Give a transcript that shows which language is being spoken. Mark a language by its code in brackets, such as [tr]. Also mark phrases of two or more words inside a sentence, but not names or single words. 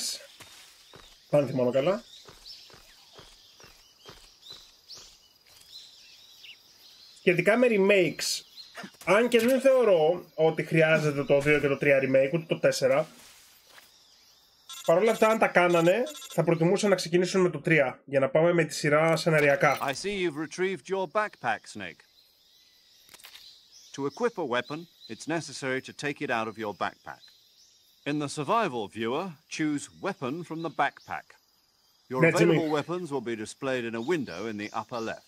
[el] Αν θυμάμαι καλά. Σχετικά με remakes, αν και δεν θεωρώ ότι χρειάζεται το 2 και το 3 remake, ούτε το 4. Παρ' όλα αυτά, αν τα κάνανε, θα προτιμούσα να ξεκινήσουν με το 3, για να πάμε με τη σειρά σεναριακά. [en] I see you've retrieved your backpack, Snake. To equip a weapon, it's necessary to take it out of your backpack. In the survival viewer, choose Weapon from the backpack. Your available weapons will be displayed in a window in the upper left.